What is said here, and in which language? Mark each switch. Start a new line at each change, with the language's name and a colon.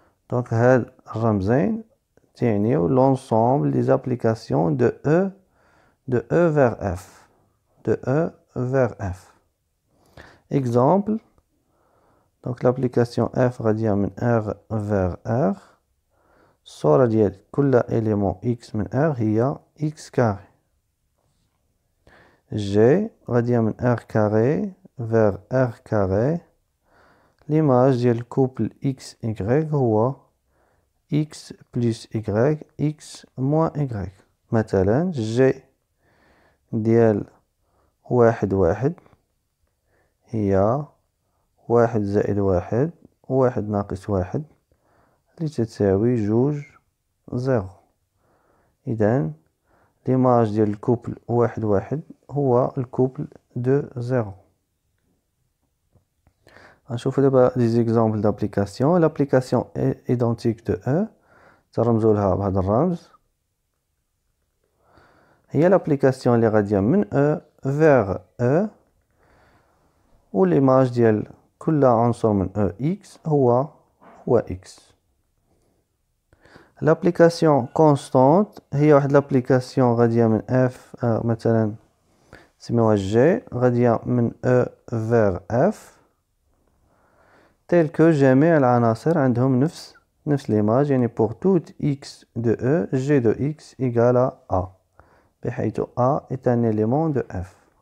Arabic: دونك هاد الرمزين تعنيو
French: l'ensemble des applications de E vers F. de E vers F. Exemple. Donc l'application F
Arabic: غادية من
French: R vers R.
Arabic: الصورة ديال كل élément X من R هي X carré.
French: G
Arabic: غادية من
French: R carré vers R carré.
Arabic: l'image ديال الكوبل X Y هو X plus Y X moins Y. مثلا G ديال واحد واحد هي 1 زائد 1 و1 ناقص 1 لتساوي 2 0. إذن l'image ديال الكوبل 1 1 هو الكوبل 2 0. غنشوفو دابا des exemples d'application.
French: L'application identique de E
Arabic: ترمزو لها بهذا الرمز، هي l'application اللي غادية من E vers E و l'image ديال كل عنصر من E X هو X. L'application constante هي واحد l'application غادية من F مثلا نسميوها G غادية من E vers F
French: tel que
Arabic: جميع العناصر عندهم نفس l'image، يعني
French: pour toute X de E G de X égale à A،
Arabic: بحيث
French: A est un élément de F.